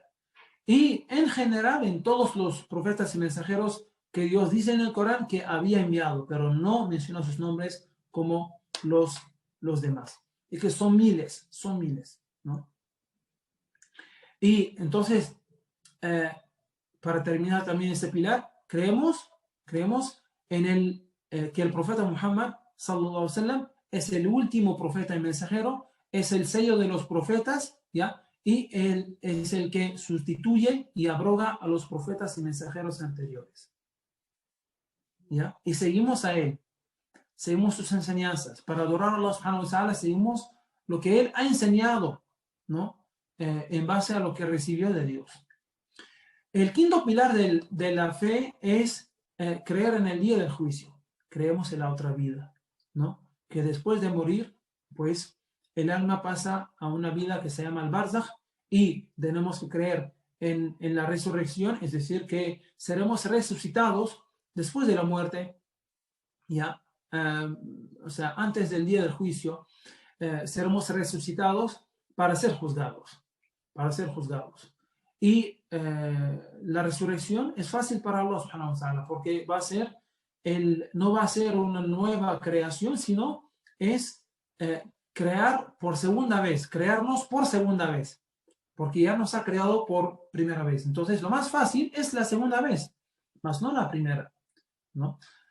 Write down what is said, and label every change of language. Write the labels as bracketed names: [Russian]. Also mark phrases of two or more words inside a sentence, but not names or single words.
[Spanish] Y en general, en todos los profetas y mensajeros que Dios dice en el Corán que había enviado, pero no menciona sus nombres como los demás. Y que son miles, ¿no? Y entonces, para terminar también este pilar, creemos en que el profeta Muhammad, [Arabic] صلى الله عليه وسلم, [Spanish] es el último profeta y mensajero, es el sello de los profetas, ¿ya? Y él es el que sustituye y abroga a los profetas y mensajeros anteriores, ¿ya? Y seguimos a él, seguimos sus enseñanzas. Para adorar a [Arabic] الله سبحانه وتعالى, [Spanish] seguimos lo que él ha enseñado, ¿no? En base a lo que recibió de Dios. El quinto pilar de la fe es creer en el día del juicio. Creemos en la otra vida, ¿no? Que después de morir, pues el alma pasa a una vida que se llama el barzakh, y tenemos que creer en la resurrección, es decir, que seremos resucitados después de la muerte, ya, o sea, antes del día del juicio, seremos resucitados para ser juzgados, Y la resurrección es fácil para [Arabic] الله سبحانه وتعالى, [Spanish] porque no va a ser una nueva creación, sino es crearnos por segunda vez, porque ya nos ha creado por primera vez. Entonces, lo más fácil es la segunda vez, más no la primera, ¿no?